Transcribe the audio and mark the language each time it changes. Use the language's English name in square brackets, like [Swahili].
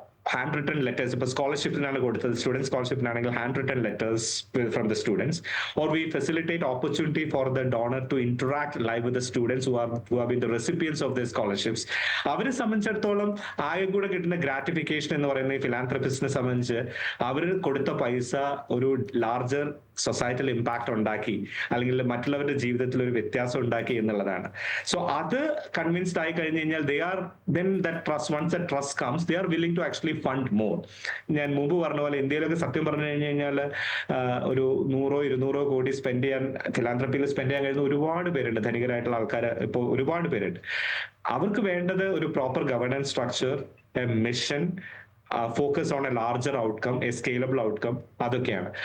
[English] handwritten letters, [Malayalam] ഇപ്പോൾ സ്കോളർഷിപ്പിനാണ് കൊടുത്തത്, [English] student [Malayalam] സ്കോളർഷിപ്പിനാണെങ്കിൽ [English] Handwritten letters from the students, or we facilitate opportunity for the donor to interact live with the students who have been the recipients of the scholarships. [Malayalam] അവരെ സംബന്ധിച്ചിടത്തോളം ആകെ കൂടെ കിട്ടുന്ന gratification എന്ന് പറയുന്നത് ഈ ഫിലാന്ത്രപ്പിസ്റ്റിനെ സംബന്ധിച്ച് അവർ കൊടുത്ത പൈസ ഒരു ലാർജർ സൊസൈറ്റൽ ഇമ്പാക്ട് ഉണ്ടാക്കി, അല്ലെങ്കിൽ മറ്റുള്ളവരുടെ ജീവിതത്തിൽ ഒരു വ്യത്യാസം ഉണ്ടാക്കി എന്നുള്ളതാണ്. [English] so [Malayalam] അത് കൺവിൻസ്ഡ് ആയി കഴിഞ്ഞ് കഴിഞ്ഞാൽ [English] once that trust comes, they are willing to actually fund more. [Malayalam] ഞാൻ മുമ്പ് പറഞ്ഞ പോലെ ഇന്ത്യയിലൊക്കെ സത്യം പറഞ്ഞു കഴിഞ്ഞു കഴിഞ്ഞാൽ ഒരു 100-200 കോടി സ്പെൻഡ് ചെയ്യാൻ, ഫിലാന്ത്രപ്പിയിൽ സ്പെൻഡ് ചെയ്യാൻ കഴിയുന്ന ഒരുപാട് പേരുണ്ട്, ധനികരായിട്ടുള്ള ആൾക്കാർ ഇപ്പോൾ ഒരുപാട് പേരുണ്ട്. അവർക്ക് വേണ്ടത് ഒരു [English] proper governance structure, a mission, focus on a larger outcome, a scalable outcome, [Malayalam] അതൊക്കെയാണ്.